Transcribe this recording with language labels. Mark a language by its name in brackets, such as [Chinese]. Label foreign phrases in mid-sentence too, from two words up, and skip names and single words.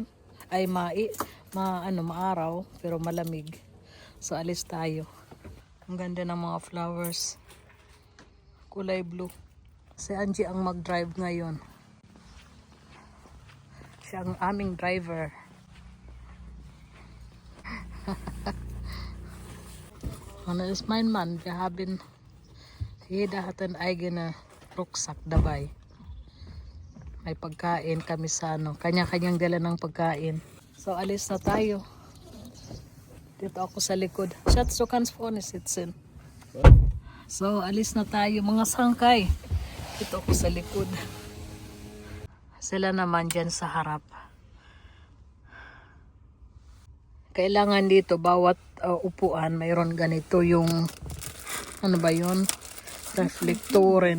[Filipino] Ay maaraw pero malamig. So alis tayo. Ang ganda ng mga flowers. Kulay blue. Si Angie ang mag-drive ngayon. Siya ang aming driver. [German] Und das ist mein Mann. Wir haben, jeder hat einen eigenen Rucksack dabei. [Filipino] May pagkain kami sa kanya-kanyang dala ng pagkain. So alis na tayo. Dito ako sa likod. [German] Schatz, du kannst vorne sitzen. [Filipino] So alis na tayo mga sangkay. Dito ako sa likod. Sila naman dyan sa harap. Kailangan dito bawat upuan mayroon ganito yung ano ba yun? Reflektoren.